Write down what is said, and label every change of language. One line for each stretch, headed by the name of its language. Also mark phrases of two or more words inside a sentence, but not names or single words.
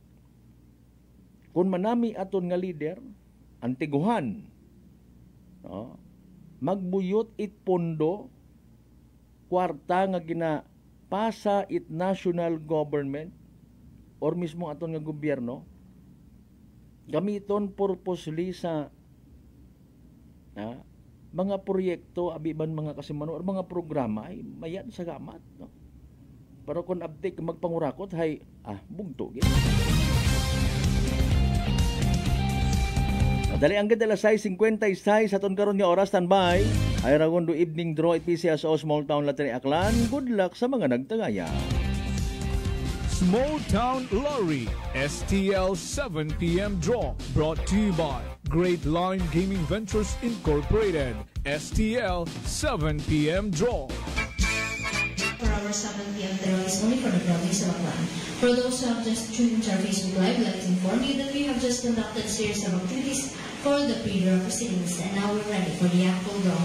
Aklanon: Kung manami aton nga leader, antiguhan, magbuyot it pondo, kwarta nga ginapasa it
English: national government,
Aklanon: or mismo aton nga gobyerno, gamiton purposely sa mga proyekto, abiban mga kasimano, or mga programa, ay mayan sa gamat. No? Pero kung abtik magpangurakot, hay, bugto. Dali ang ganda 6:56 aton karon nga oras, standby. Ay ragon do evening draw it PCSO Small Town Lottery Aklan.
English: Good luck
Aklanon: sa mga nagtagaya.
English: Small Town Lottery STL 7 p.m. draw brought to you by Great Line Gaming Ventures Incorporated. STL 7 p.m. draw. For our 7 p.m. draw is only for the province of Aklan. For those who have just tuned into our Facebook Live, I'd like to inform you that we have just conducted a series of activities for the pre-draw proceedings, and now we're ready for the actual draw.